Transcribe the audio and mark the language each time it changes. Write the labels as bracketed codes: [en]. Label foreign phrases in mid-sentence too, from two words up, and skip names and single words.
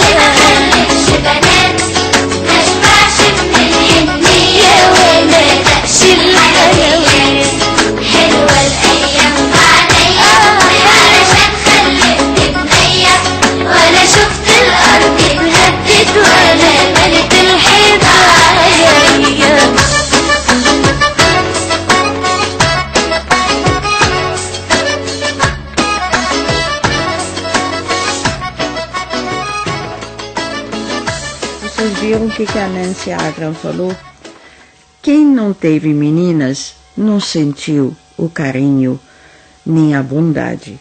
[ar] بنات مشبعش من الحنية وما دقش الحلويات حلوة الأيام عليا علشان خلقت بنية ولا شفت الأرض اتهدت ولا ملت الحيطة عليا [pt] Vocês viram o que a Nancy Agram falou? Quem não teve meninas não sentiu o carinho nem a bondade.